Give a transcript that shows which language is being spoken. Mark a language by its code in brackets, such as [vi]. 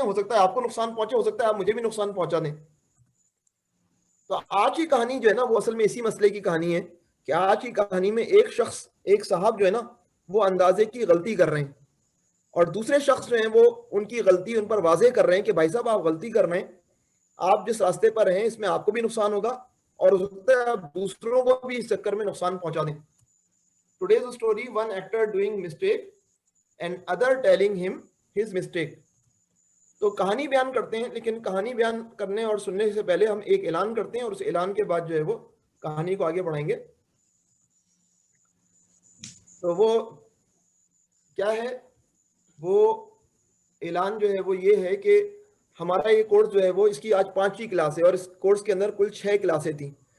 [ur] ہو سکتا ہے آپ کو نقصان پہنچے، ہو سکتا ہے آپ مجھے بھی نقصان پہنچا دیں. تو آج کی کہانی جو ہے نا وہ اصل میں اسی مسئلے کی کہانی ہے کہ آج کی کہانی میں ایک صاحب جو ہے نا وہ اندازے کی غلطی کر رہے ہیں، اور دوسرے شخص جو ہیں وہ ان کی غلطی ان پر واضح کر رہے ہیں کہ بھائی صاحب آپ غلطی کر رہے ہیں، آپ جس راستے پر ہیں اس میں آپ کو بھی نقصان ہوگا اور ہو سکتا ہے آپ دوسروں کو بھی اس چکر میں نقصان پہنچا دیں. [en] Today's story, one actor doing mistake and other telling him his mistake. [ur] تو کہانی بیان کرتے ہیں، لیکن کہانی بیان کرنے اور سننے سے پہلے ہم ایک اعلان کرتے ہیں اور اس اعلان کے بعد جو ہے وہ کہانی کو آگے بڑھائیں گے. تو وہ کیا ہے؟ وہ اعلان جو ہے وہ یہ ہے کہ ہمارا یہ کورس جو ہے وہ اس کی آج 5ویں کلاس ہے اور اس کورس کے اندر کل 6 کلاسیں تھیں.